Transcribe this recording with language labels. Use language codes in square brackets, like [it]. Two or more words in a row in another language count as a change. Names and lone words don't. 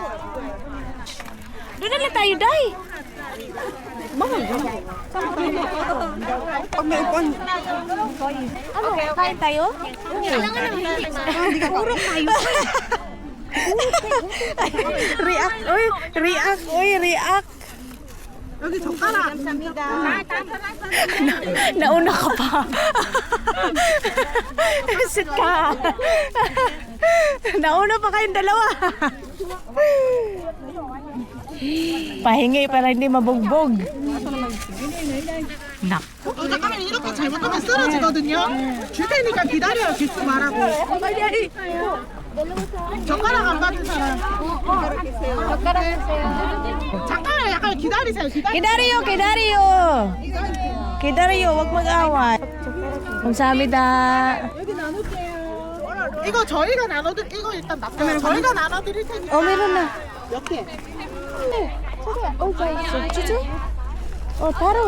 [tl] Doon na lang tayo, Day. Mahal ba? Pag may ipon. Ano? Kain tayo? Kailangan naman hindi ka. Puro tayo. React, oy. React, oy. React. [ko] 여기 젓가락. [tl] Nauna ka pa. Sit ka. Nauna pa kayong dalawa. Pahingi para hindi mabugbog. Nak. [ko] 잠깐만 이렇게 잘못하면 쓰러지거든요. 줄 테니까 기다려요. 기스 말하고. 젓가락 안 받은 사람. 잠깐만 약간 기다리세요. 기다려, 기다려. [tl] Kidario, wag mag-away. [ko] 감사합니다. 이거 저희가 나눠드릴 이거 일단 납둬요. 저희가 나눠드릴 테니까. [tl] meron na. [ko] 몇 개? [tl] Oh, guys. Chuchu? Oh, taron.